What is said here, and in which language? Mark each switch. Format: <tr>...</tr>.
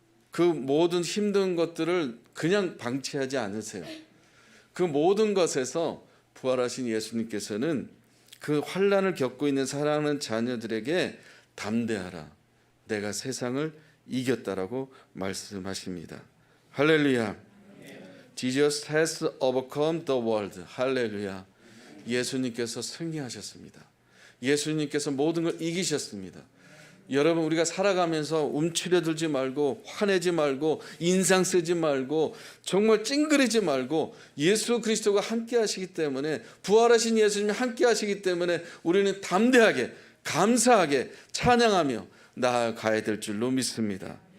<ko>그 모든 힘든 것들을 그냥 방치하지 않으세요. 그 모든 것에서 부활하신 예수님께서는 그 환난을 겪고 있는 사랑하는 자녀들에게 담대하라. 내가 세상을 이겼다라고 말씀하십니다. 할렐루야.</ko> <en>Jesus has overcome the world.</en> <ko>할렐루야. 예수님께서 승리하셨습니다. 예수님께서 모든 걸 이기셨습니다. 여러분 우리가 살아가면서 움츠려들지 말고 화내지 말고 인상 쓰지 말고 정말 찡그리지 말고 예수 그리스도가 함께 하시기 때문에 부활하신 예수님이 함께 하시기 때문에 우리는 담대하게 감사하게 찬양하며 나아가야 될 줄로 믿습니다.</ko>